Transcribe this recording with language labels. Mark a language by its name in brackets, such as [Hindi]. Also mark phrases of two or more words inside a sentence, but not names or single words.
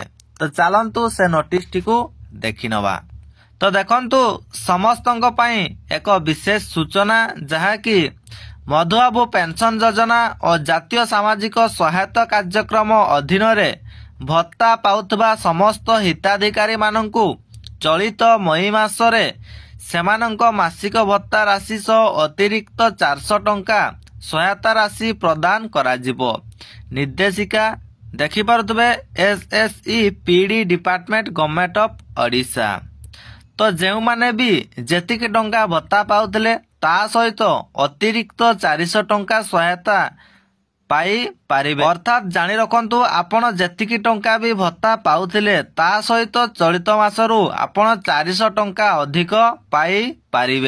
[Odia] ତୋ ଚଳନ୍ତୁ ସେ ନୋଟିସ ଟି କୁ ଦେଖି ନବା। ତୋ ଦେଖନ୍ତୁ ସମସ୍ତଙ୍କ ପାଇଁ ଏକ ବିଶେଷ ସୂଚନା ଯାହା କି ମଧୁବାବୁ ପେନସନ ଯୋଜନା ଓ ଜାତୀୟ ସାମାଜିକ ସହାୟତା କାର୍ଯ୍ୟକ୍ରମ ଅଧୀନ ରେ ଭତ୍ତା ପାଉଥିବା ସମସ୍ତ ହିତାଧିକାରୀ ମାନଙ୍କୁ ଚଳିତ ମଇ ମାସ ରେ ସେମାନଙ୍କ ମାସିକ ଭତ୍ତା ରାଶି ସହ ଅତିରିକ୍ତ 400 ଟଙ୍କା ସହାୟତା ରାଶି ପ୍ରଦାନ କରାଯିବ। ନିର୍ଦ୍ଦେଶିକା ଦେଖି ପାରୁଥିବେ [English] SSE PD Department Government of Odisha. [Odia] ତୋ ଯେଉଁ ମାନେ ବି ଯେତିକି ଟଙ୍କା ଭତ୍ତା ପାଉଥିଲେ ତା ସହିତ ଅତିରିକ୍ତ 400 ଟଙ୍କା ସହାୟତା ପାଇ ପାରିବେ। ଅର୍ଥାତ ଜାଣି ରଖନ୍ତୁ ଆପଣ ଯେତିକି ଟଙ୍କା ବି ଭତ୍ତା ପାଉଥିଲେ ତା ସହିତ ଚଳିତ ମାସରୁ ଆପଣ 400 ଟଙ୍କା ଅଧିକ ପାଇ ପାରିବେ।